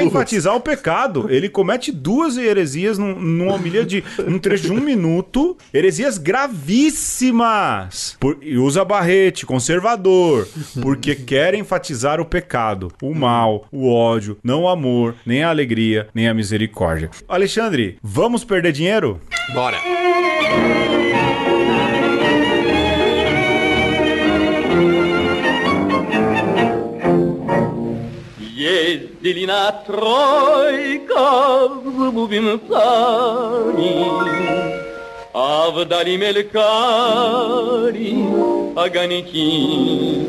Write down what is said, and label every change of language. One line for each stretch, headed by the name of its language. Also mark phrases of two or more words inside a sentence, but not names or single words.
Portuguese: enfatizar o pecado, ele comete 2 heresias numa homilia de um trecho de 1 minuto, heresias gravíssimas. E usa barrete, conservador, porque quer enfatizar o pecado, o mal, o ódio, não o amor, nem a alegria, nem a misericórdia. Alexandre, vamos perder dinheiro? Bora.
Russian: Ездили на тройках с бубенцами, а вдали мелькали огоньки.